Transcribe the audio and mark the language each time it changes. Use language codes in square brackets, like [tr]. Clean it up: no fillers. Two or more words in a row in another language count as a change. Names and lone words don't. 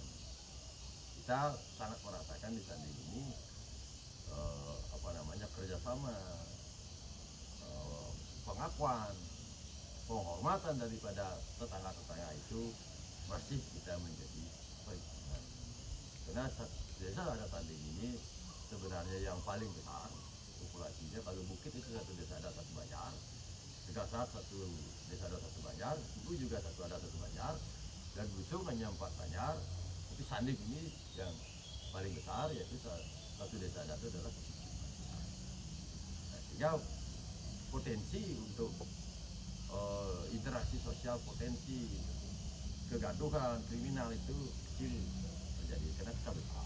[id] Kita sangat merasakan di Sanding ini kerjasama, pengakuan, penghormatan daripada tetangga-tetangga itu masih kita menjadi perhitungan. Karena desa adat tanding ini sebenarnya yang paling besar populasinya. Kalau bukit itu satu desa adat satu banjar, Tegasar satu desa adat satu banjar, Kubu juga satu adat satu banjar, dan Busung hanya 4 banjar. Tapi Sandik ini yang paling besar, yaitu satu desa adat itu adalah satu banjar. Nah, sehingga potensi untuk interaksi sosial, potensi kegaduhan, kriminal itu kecil terjadi karena kita besar.